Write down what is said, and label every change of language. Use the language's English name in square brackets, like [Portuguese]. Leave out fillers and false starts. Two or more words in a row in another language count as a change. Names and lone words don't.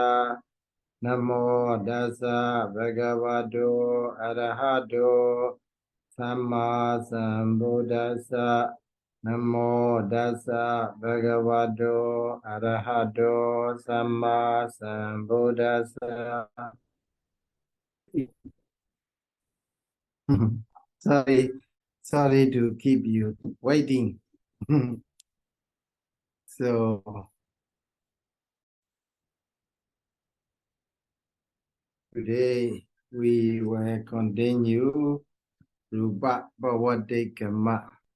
[Pali] Namo Dasa Bhagavato Arahato Samma Sambuddhassa. Namo Dasa Bhagavato Arahato Samma Sambuddhassa. [English] Sorry, sorry to keep you waiting. So today we will continue Rūpapariccheda.